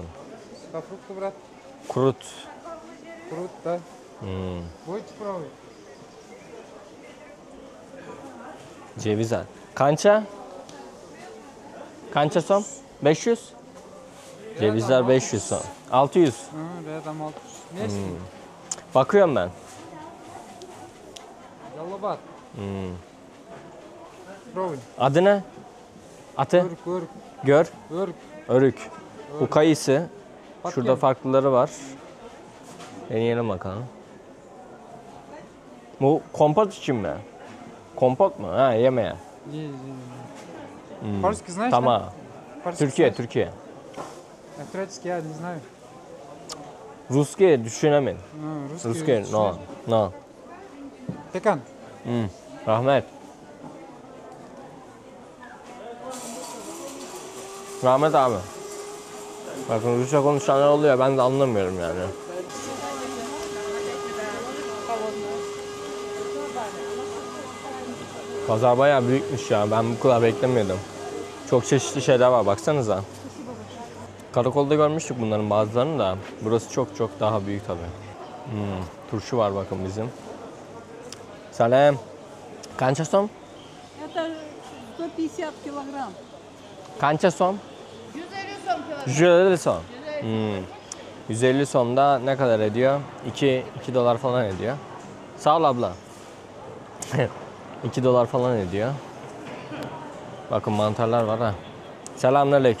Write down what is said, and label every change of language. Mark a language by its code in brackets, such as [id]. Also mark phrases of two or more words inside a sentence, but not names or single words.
[ru] Фрукт, брат. Kurut. Фрукт, да. Hmm. Будете пробовать? [tr] Ceviz al. Kança? [ky] Канча сом? [tr] 500? Cevizler 500 son. 600. [ru] Рядом 600. Вместе? [tr] Bakıyorum ben. [ru] Голубат. Пробуй. [tr] Adı ne? Atı? Örk. Gör. Örk. Örük. Bu kayısı. Bak Şurada gel. farklıları var. Deneyelim bakalım. Bu kompot için mi? Kompot mu? Ha, yemeğe. [ru] Польский знаешь? [tr] Tamam. [ru] да? Польский [tr] Türkiye, [ru] знаешь? [tr] Türkiye. [ru] Турецкий я не знаю. [tr] Ruskiye düşünemedim. [ru] Русский. [tr] Ruskiye, no. No. [ru] Пекан. [tr] Rahmet. Rahmet abi. Bakın Rusça konuşanlar oluyor, ben de anlamıyorum yani. Pazar bayağı büyükmüş ya, ben bu kadar beklemiyordum. Çok çeşitli şeyler var, baksanıza. Karakolda görmüştük bunların bazılarını da. Burası çok çok daha büyük tabii. Turşu var bakın bizim. Selam. [ky] Канча сом? [ru] Это 150 килограмм. [ky] Канча сом? 150 сом. [tr] 150 som da ne kadar ediyor? 2 dolar falan ediyor. Sağ ol abla. 2 dolar falan ediyor. Bakın mantarlar var ha. Selamünaleyküm.